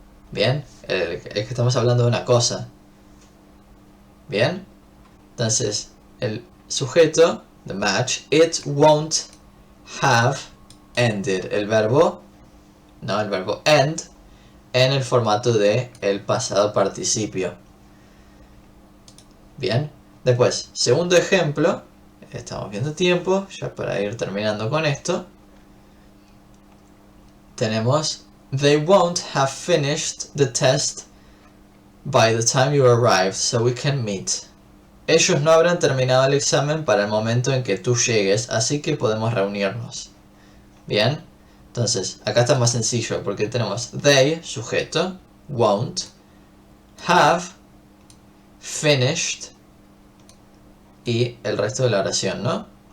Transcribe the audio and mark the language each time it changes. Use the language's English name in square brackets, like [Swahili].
[Spanish] Bien, es que estamos hablando de una cosa. Bien, entonces el sujeto, [English] the match, it won't have ended. [Spanish] El verbo end en el formato de el pasado participio. Bien, después, segundo ejemplo, estamos viendo tiempo, ya para ir terminando con esto. Tenemos, [English] they won't have finished the test by the time you arrive, so we can meet. [Spanish] Ellos no habrán terminado el examen para el momento en que tú llegues, así que podemos reunirnos. Bien. Entonces, acá está más sencillo porque tenemos they, sujeto, won't, have, finished y el resto de la oración, ¿no?